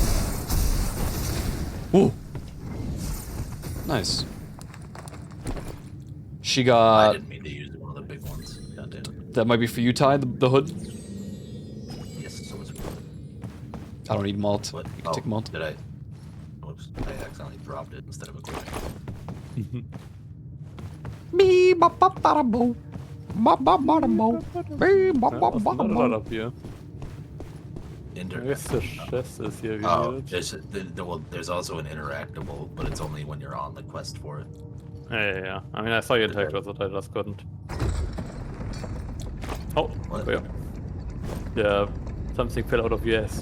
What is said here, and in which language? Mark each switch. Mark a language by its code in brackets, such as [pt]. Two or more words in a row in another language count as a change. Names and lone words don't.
[en] Ooh. Nice. She I got. didn't mean to use one of the big ones. God damn it. That might be for you, Ty, the hood. Yes, so it's. I don't need malt. What? You can take malt. Did I? Whoops! I accidentally dropped it instead of equipping. Bee ba ba ba bo. Ba ba ba bo. Bee ba ba ba Not a lot bo. up here. I guess the chest is here. Oh, there's also an interactable, but it's only when you're on the quest for it. Yeah. I mean, I saw you attack, but I just couldn't. Oh, What? yeah. Yeah, something fell out of your ass.